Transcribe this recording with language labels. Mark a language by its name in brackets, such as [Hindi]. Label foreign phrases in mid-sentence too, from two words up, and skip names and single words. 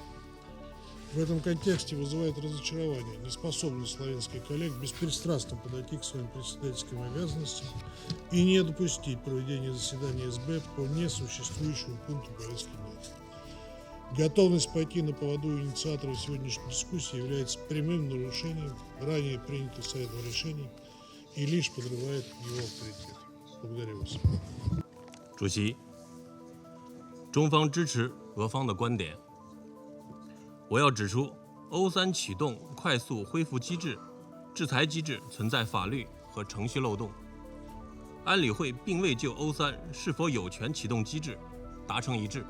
[Russian] В этом контексте вызывает разочарование неспособность славянских коллег беспристрастно подойти к своим председательским обязанностям и не допустить проведения заседания СБ по несуществующему пункту повестки дня. Готовность пойти на поводу у инициаторов сегодняшней дискуссии является прямым нарушением ранее принятых Советом решений и лишь подрывает его авторитет. Благодарю вас. [Chinese] 主席，中方支持俄方的观点。我要指出，欧三启动快速恢复机制、制裁机制存在法律和程序漏洞。安理会并未就欧三是否有权启动机制达成一致。